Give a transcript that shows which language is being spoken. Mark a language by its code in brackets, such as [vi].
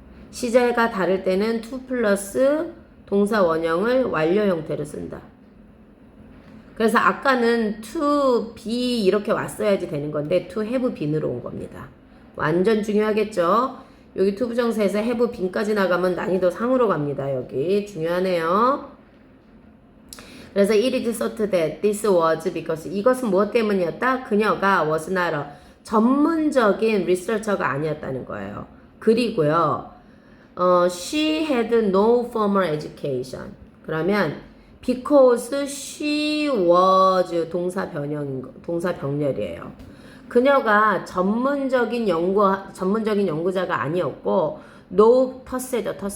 [ko] 시제가 다를 때는 to 플러스 동사 원형을 완료 형태로 쓴다. 그래서 아까는 to be 이렇게 왔어야지 되는 건데 to have been으로 온 겁니다. 완전 중요하겠죠? 여기 to 부정사에서 have been까지 나가면 난이도 상으로 갑니다. 여기 중요하네요. [en] 그래서 it is thought that this was because [ko] 이것은 무엇 때문이었다? 그녀가 [en] was not a [ko] 전문적인 리서처가 아니었다는 거예요. 그리고요. [en] she had no formal education. [ko] 그러면 [en] because she was [ko] 동사 병렬이에요. 그녀가 전문적인 연구자가 아니었고 no 터세죠.